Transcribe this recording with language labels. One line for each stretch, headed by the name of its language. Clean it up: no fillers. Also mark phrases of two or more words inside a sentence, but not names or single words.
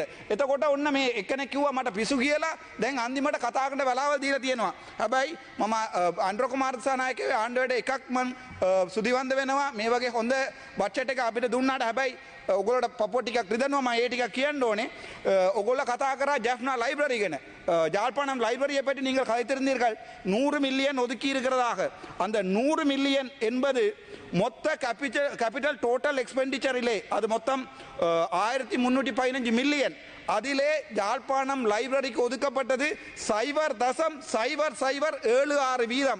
Sinhala: එතකොට ඔන්න මේ එක්කෙනෙක් කිව්වා මට පිසු කියලා. දැන් අන්තිමට කතා කරන්න වෙලාවල් දීලා තියෙනවා. හැබැයි මම අනුර කුමාර දිසානායකගේ ආණ්ඩුවට එකක් මම සුදිවන්ද වෙනවා. මේ වගේ හොඳ බජට් එක අපිට දුන්නාට හැබැයි ඔගොල්ලෝට පපුව ටිකක් රිදෙනවා. මම ඒ ටිකක් කියන්න ඕනේ. ඔගොල්ලෝ කතා කරා
English: Jaffna library
Sinhala: ගැන.
Tamil: யாழ்ப்பாணம் லைப்ரரியை பற்றி நீங்கள் கதைத்திருந்தீர்கள். 100 மில்லியன் ஒதுக்கி இருக்கிறதாக. அந்த 100 மில்லியன் என்பது மொத்த
English: capital total expenditure
Tamil: அது மொத்தம் 1315 மில்லியன். அதிலே யாழ்ப்பாணம் லைப்ரரிக்கு ஒதுக்கப்பட்டது 0.00076 வீதம்.